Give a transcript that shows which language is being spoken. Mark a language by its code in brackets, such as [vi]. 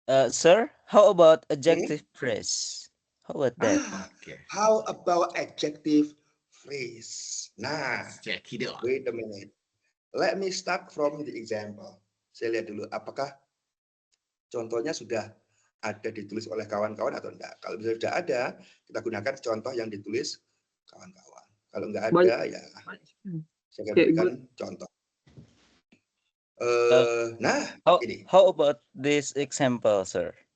[en] Sir, how about adjective phrase? How about that? How about adjective phrase? Nah, Check it out. wait a minute. Let me start from the example. [id] Saya lihat dulu apakah contohnya sudah ada ditulis oleh kawan-kawan atau enggak. Kalau misalnya sudah ada, kita gunakan contoh yang ditulis kawan-kawan. Kalau enggak ada, ya saya akan berikan contoh. Nah, ini. [en] How about this example, sir?